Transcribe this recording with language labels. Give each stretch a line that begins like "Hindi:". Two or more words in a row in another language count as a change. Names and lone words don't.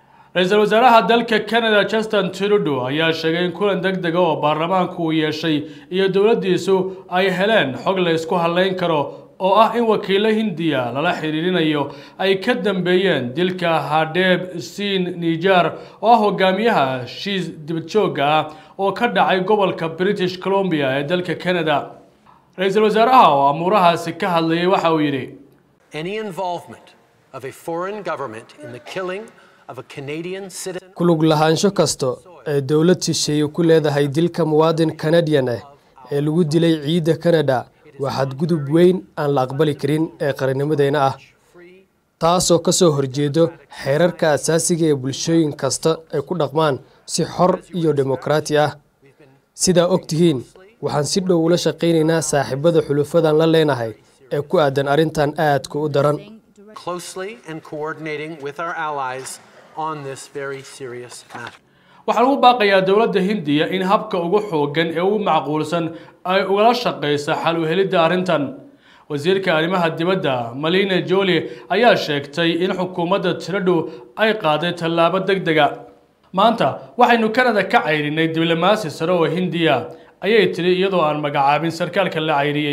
Somali: ra-iisul wasaaraha dalka Canada Justin Trudeau ayaa sheegay in kulan degdeg ah oo baarlamaanku uu yeeshay iyo dowladdiisu ay heleen xog la isku halayn karo oo ah in wakiilo Hindiya lala xiriirinayo ay ka dambeeyeen dilka Hardeep Singh Nijjar oo hogaamiyaha heshiis dibadjoogga ah oo ka dhacay gobolka British Columbia ee dalka Canada. ra-iisul wasaaraha oo amuurahaasi ka hadlayay waxa uu yidhi
English: any involvement of a foreign government in the killing of a Canadian citizen
Somali: ku lug lahaansho kasta ee dawlad shisheeye ku leedahay dilka muwaadin Canadian ah ee lagu dilay ciidda Canada waa xadgudub weyn aan la aqbali karin ee qarannimadeena ah taasoo ka soo horjeedo xeerarka asaasiga ee bulshooyin kasta ay ku dhaqmaan si xor iyo dimuqraadi ah sida ogtihiin waxaan si dhow ula shaqeynaynaa saaxiibada xulufadan la leenahay ee ku aadan arintan aadka u daran
English: closely and coordinating with our allies on this very serious matter.
Somali: waxaa lagu baaqayaa dowladda Hindiya in habka ugu xoogan ee ugu macquulsan ay ugala shaqeyso xal u helidda arrintan. wasiirka arrimaha dibadda Melanie Joly ayaa sheegtay in xukuumadda Trudeau ay qaaday tallaabo degdeg ah. maanta waxaynu Canada ka cayrinay diblomaasi sare oo Hindiya ayay tiri iyadoo aan magacaabin sarkaalka la cayriyay.